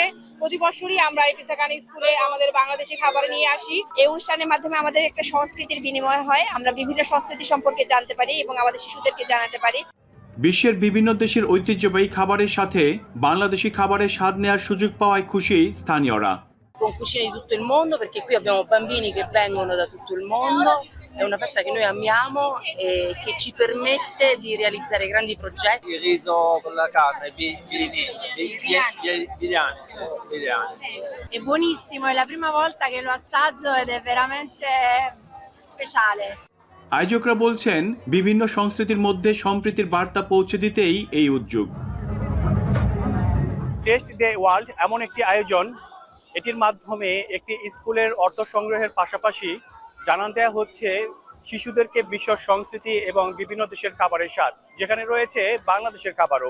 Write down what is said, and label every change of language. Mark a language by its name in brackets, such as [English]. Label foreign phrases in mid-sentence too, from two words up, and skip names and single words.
[Bangla] প্রতি বছরই আমরা এই পিসাকানি স্কুলে আমাদের বাংলাদেশি খাবার নিয়ে আসি। এই অনুষ্ঠানের মাধ্যমে আমাদের একটা সংস্কৃতির বিনিময় হয়, আমরা বিভিন্ন সংস্কৃতি সম্পর্কে জানতে পারি এবং আমাদের শিশুদেরকে জানাতে পারি। বিশ্বের বিভিন্ন দেশের ঐতিহ্যবাহী খাবারের সাথে বাংলাদেশি খাবারের স্বাদ নেওয়ার সুযোগ পাওয়ায় খুশি স্থানীয়রা। [Italian] Con cucine di tutto il mondo, perché qui abbiamo bambini che vengono da tutto il mondo, è una festa che noi amiamo e che ci permette di realizzare grandi progetti. Il riso con la carne, biryani. È buonissimo, è la prima volta che lo assaggio ed è veramente speciale. [Bangla] আয়োজকরা বলছেন বিভিন্ন সংস্কৃতির মধ্যে সম্প্রীতির বার্তা পৌঁছে দিতেই এই উদ্যোগ। টেস্ট দ্য ওয়ার্ল্ড এমন একটি আয়োজন, এটির মাধ্যমে একটি স্কুলের অর্থ সংগ্রহের পাশাপাশি জানান দেওয়া হচ্ছে শিশুদেরকে বিশ্ব সংস্কৃতি এবং বিভিন্ন দেশের খাবারের স্বাদ, যেখানে রয়েছে বাংলাদেশের খাবারও।